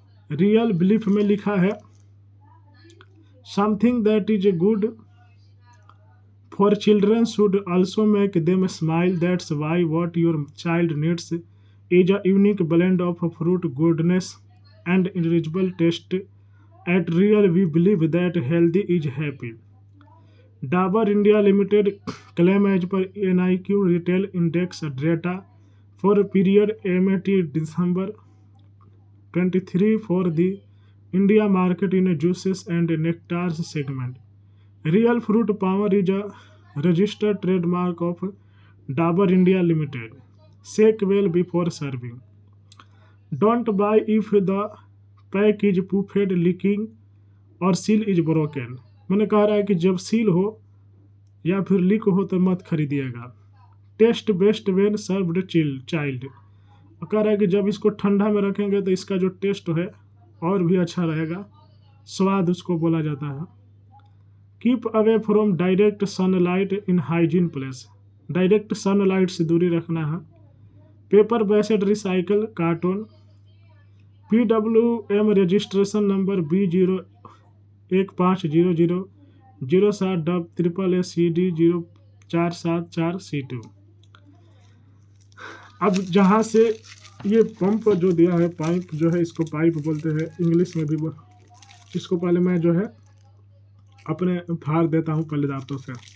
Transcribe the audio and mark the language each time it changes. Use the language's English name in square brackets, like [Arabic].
[English] Real belief [Hindi] में लिखा है [English] Something that is good for children should also make them smile, that's why what your child needs is a unique blend of fruit goodness and enrichable taste. At Real, we believe that healthy is happy. Dabur India Limited claim as per NIQ Retail Index data for period MAT December 23 for the India market in juices and nectars segment. Real Fruit Power is a registered trademark of Dabur India Limited. Shake well before serving. Don't buy if the pack is puffed leaking और seal is broken. [Hindi] मैंने कह रहा है कि जब seal हो या फिर लीक हो तो मत खरीदिएगा। [English] taste best when served chilled, [Hindi] कह रहा है कि जब इसको ठंडा में रखेंगे तो इसका जो टेस्ट है और भी अच्छा रहेगा, स्वाद उसको बोला जाता है। [English] keep away from direct sunlight in hygiene place, direct sunlight [Hindi] से दूरी रखना है। [English] Paper based recycle carton. PWM registration number B0150007 DAACD 474C2। [Hindi] अब जहाँ से ये पंप जो दिया है, पाइप जो है, इसको पाइप बोलते हैं इंग्लिश में भी। इसको पहले मैं जो है अपने फाड़ देता हूँ पहले दांतों से।